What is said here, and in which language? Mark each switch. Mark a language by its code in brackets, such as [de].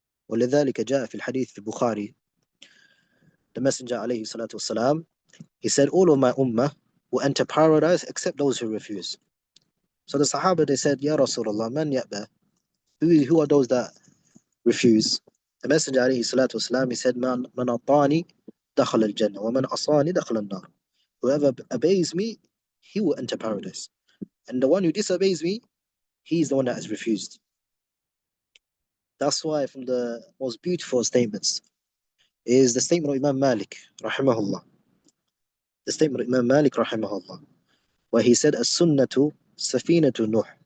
[ar] ولذلك جاء في الحديث في البخاري, [en] the Messenger عليه الصلاة والسلام, he said, all of my ummah will enter paradise except those who refuse. So the Sahaba, they said, Ya Rasulullah, man ya'ba? Who are those that refuse? The Messenger عليه الصلاة والسلام, he said, [ar] من أطاني دخل الجنة ومن أصاني دخل النار. [en] Whoever obeys me, he will enter paradise. And the one who disobeys me, he is the one that has refused. That's why from the most beautiful statements is the statement of Imam Malik, rahimahullah. The statement of Imam Malik, rahimahullah, where he said, As-sunnatu safinatu Nuh.